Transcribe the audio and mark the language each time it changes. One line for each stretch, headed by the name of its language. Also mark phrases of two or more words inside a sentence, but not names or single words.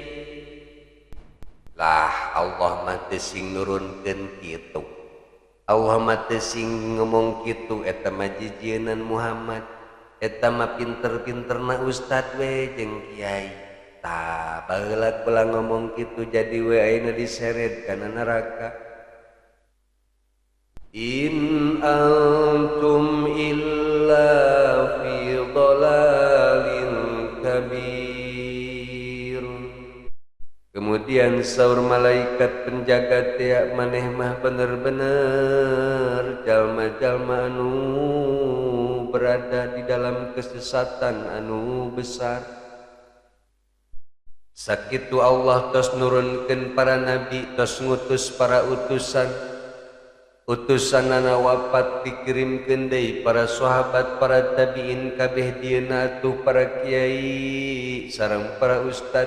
Sundanese: Lah Allah mah teu sing nurunkeun kitu, Allah mah teu sing ngomong kitu. Eta mah jijienan Muhammad, eta mah pinter-pinterna ustad we jeung kiai. Tah baheula kula ngomong kitu jadi we ayeuna diseret kana neraka.
Arabic: إن أنتم إلا في ضلال كبير.
Sundanese: Kemudian saur malaikat penjaga teh, maneh mah bener-bener jalma-jalma anu
Indonesian: berada di dalam kesesatan
Sundanese: anu besar. Sakitu Allah tos nurunkeun para nabi, tos ngutus para utusan. Utusanana wafat dikirimkeun deui para sahabat, para tabiin kabeh dieuna atuh para kiai sareng para ustad.